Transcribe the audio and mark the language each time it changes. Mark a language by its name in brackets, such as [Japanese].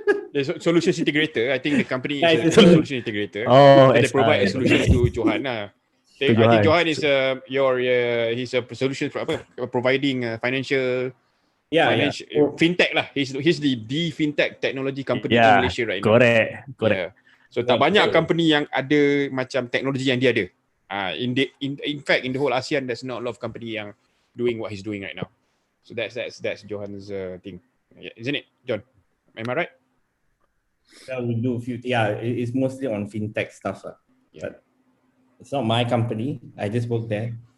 [English] The solution integrator, I think the company is a solution integrator. They provide a solution to Johan lah. I think Johan is he's a solution for providing financial fintech lah. He's the fintech technology company in Malaysia right now. Correct. [Malay] So tak banyak company yang ada macam teknologi yang dia ada. [English] In fact in the whole ASEAN there's not a lot of company [Malay] yang [English] doing what he's doing right now. So that's Johan's thing. Isn't it, John? Am I right? Well, we do it's mostly on fintech stuff. But it's not my company. I just work there.